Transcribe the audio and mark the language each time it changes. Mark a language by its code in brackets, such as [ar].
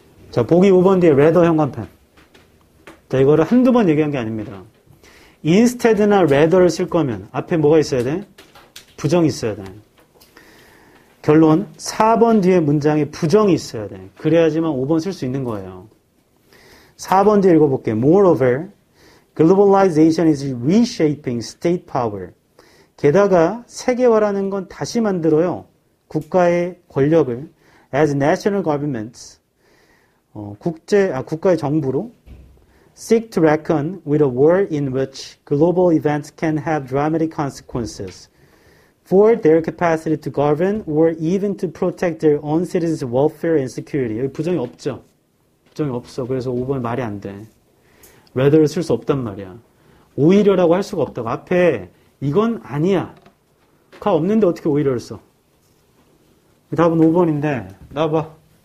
[ko] 자, 보기 5번 뒤에 rather 현관펜. 자, 이거를 한두 번 얘기한 게 아닙니다. instead나 rather를 쓸 거면 앞에 뭐가 있어야 돼? 부정이 있어야 돼. 결론 4번 뒤에 문장에 부정이 있어야 돼. 그래야지만 5번 쓸 수 있는 거예요. 4번 뒤에 읽어볼게요. [en] Moreover, globalization is reshaping state power. [ko] 게다가 세계화라는 건 다시 만들어요. 국가의 권력을 [en] as national governments [ko] 국가의 정부로 [en] seek to reckon with a world in which global events can have dramatic consequences for their capacity to govern or even to protect their own citizens' welfare and security. [ko] 여기 부정이 없죠. 부정이 없어. 그래서 5번 말이 안 돼. rather를 쓸 수 없단 말이야. 오히려라고 할 수가 없다고. 앞에 이건 아니야. 가 없는데 어떻게 오히려를 써? 답은 5번인데 나와봐.